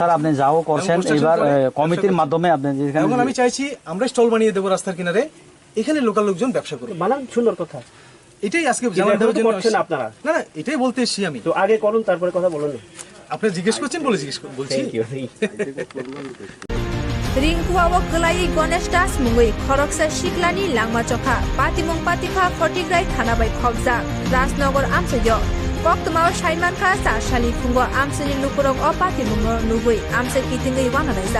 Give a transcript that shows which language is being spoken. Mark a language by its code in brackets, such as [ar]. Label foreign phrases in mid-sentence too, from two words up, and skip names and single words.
[bn] স্যার আপনি যাও করছেন, এবার কমিটির মাধ্যমে আপনি যেখানে, এখন আমি চাইছি আমরা স্টল বানিয়ে দেবো রাস্তার কিনারে, এখানে লোকাল লোকজন ব্যবসা করবে। বানান সুন্দর কথা, এটাই আজকে জানার জন্য করছেন আপনারা। না না, এটাই বলতে এসেছি আমি। তো আগে করুন, তারপরে কথা বলুন। আপনি জিজ্ঞেস করছেন বলে বলছি। [trp] रिंकुआव गलाई गणेश दास मुंगई खरकसा शिकलानी लांगमा चखा पातिमुंग पातिखा फटिग्राय खानाबाय खबजा राजनगर आमसयो कक्तमाव साइमानखा सासाली फुंगो आमसनि लुकुरक अ पातिमुंग नुगै आमसे कितिंगै वानालायजा